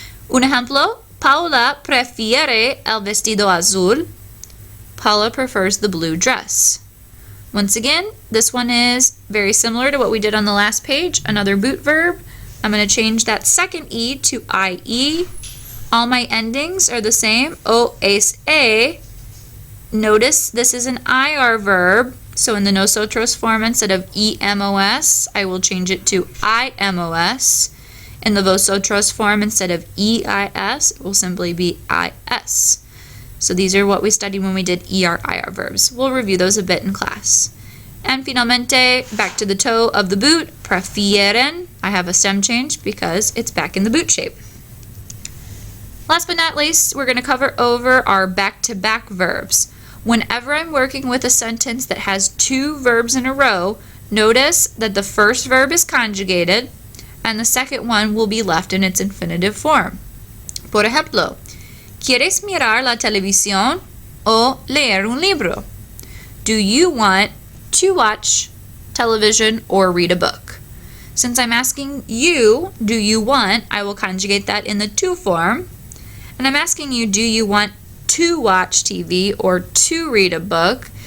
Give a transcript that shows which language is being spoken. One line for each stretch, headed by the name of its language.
Spanish: Un ejemplo, Paula prefiere el vestido azul.
English: Paula prefers the blue dress. Once again, this one is very similar to what we did on the last page, another boot verb. I'm going to change that second E to IE. All my endings are the same, O, es, e. Notice this is an IR verb, so in the nosotros form, instead of EMOS, I will change it to IMOS. In the vosotros form, instead of EIS, it will simply be IS. So these are what we studied when we did ER-IR verbs. We'll review those a bit in class. And finalmente, back to the toe of the boot, prefieren. I have a stem change because it's back in the boot shape. Last but not least, we're going to cover over our back-to-back verbs. Whenever I'm working with a sentence that has two verbs in a row, notice that the first verb is conjugated and the second one will be left in its infinitive form.
Spanish: Por ejemplo, ¿Quieres mirar la televisión o leer un libro?
English: Do you want to watch television or read a book? Since I'm asking you, do you want, I will conjugate that in the to form. And I'm asking you, do you want to watch TV or to read a book?